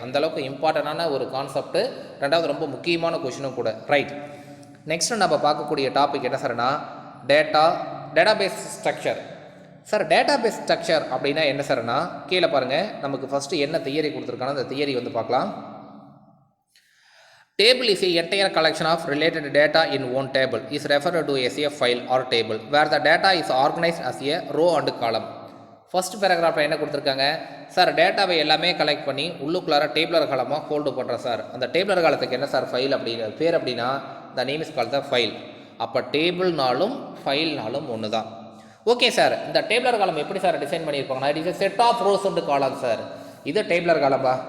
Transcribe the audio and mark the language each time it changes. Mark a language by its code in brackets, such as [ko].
[ta] அந்தளவுக்கு இம்பார்ட்டண்டான ஒரு கான்செப்ட்டு, ரெண்டாவது ரொம்ப முக்கியமான கொஷினும் கூட. ரைட். நெக்ஸ்ட்டு நம்ம பார்க்கக்கூடிய டாபிக் என்ன சார்னா database structure. Sir database structure அப்படின்னா என்ன சார்னா, கீழே பாருங்கள், நமக்கு ஃபஸ்ட்டு என்ன தியரி கொடுத்துருக்கானோ அந்த தியரி வந்து பார்க்கலாம். [en] Table is a entire collection of related data in one table is referred to as a file or table where the data is organized as a row and column. [ta] First பேராகிராஃபில் என்ன கொடுத்துருக்காங்க sir, டேட்டாவை எல்லாமே collect பண்ணி உள்ளுக்குள்ளார டேபிளர் காலமாக hold பண்ணுறோம் sir. அந்த டேபிளர் காலத்துக்கு என்ன சார் ஃபைல் அப்படிங்கிற பேர் அப்படின்னா the name is called the file. அப்போ டேபிள்னாலும் ஃபைல்னாலும் ஒன்று தான். ஓகே சார், இந்த டேபிளர் காலம் எப்படி sir design பண்ணியிருப்பாங்கன்னா it is a set of rose and காலம் சார். இது டேபிளர் காலம்பா.